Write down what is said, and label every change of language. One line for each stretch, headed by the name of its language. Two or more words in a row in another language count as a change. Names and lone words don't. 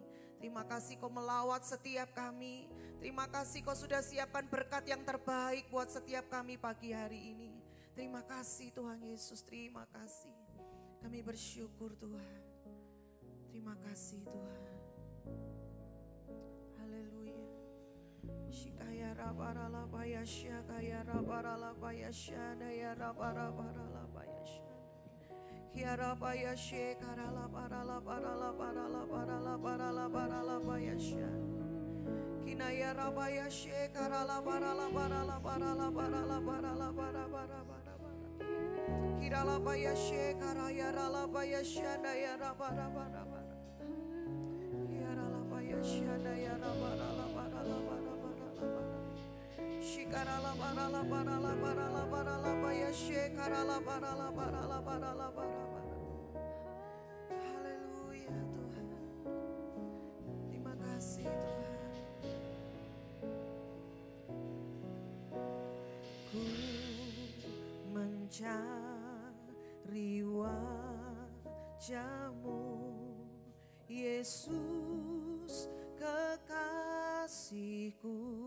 Malay: Terima kasih Kau melawat setiap kami. Terima kasih Kau sudah siapkan berkat yang terbaik buat setiap kami pagi hari ini. Terima kasih Tuhan Yesus, terima kasih. Kami bersyukur Tuhan. Terima kasih Tuhan. Haleluya. Shikaya rabarala bayasya kaya rabarala bayasya daya rabarala bayasya. Kiara bayasya karala barala barala barala barala barala barala bayasya. Kinaya rabayasya karala barala barala barala barala barala barala barala. Kirala bayasya karaya rala bayasya daya rabara bara bara. Kiara bayasya daya rabarala barala barala barala. Shikarala barala barala barala barala bayasya karala barala barala barala barala. Haleluya Tuhan. Terima kasih Tuhan. Ku mencari wajah-Mu Yesus kekasihku.